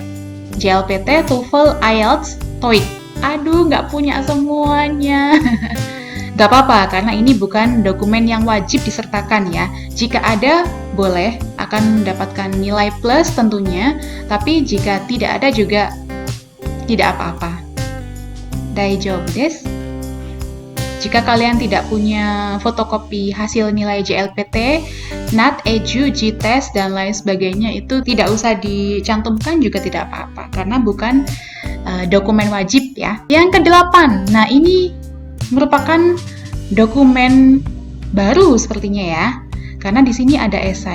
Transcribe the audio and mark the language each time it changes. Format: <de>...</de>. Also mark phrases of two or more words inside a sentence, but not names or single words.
<id>JLPT, TOEFL, IELTS, TOEIC. Aduh, nggak punya semuanya. Nggak apa-apa, karena ini bukan dokumen yang wajib disertakan ya. Jika ada, boleh, akan mendapatkan nilai plus tentunya. Tapi jika tidak ada juga tidak apa-apa.</id> <ja>大丈夫です.</ja> <id>Jika kalian tidak punya fotokopi hasil nilai JLPT, NAT, EJU, G-Test, dan lain sebagainya itu tidak usah dicantumkan juga tidak apa-apa, karena bukan dokumen wajib ya. Yang ke-8, nah ini merupakan dokumen baru sepertinya ya, karena di sini ada esai.</id>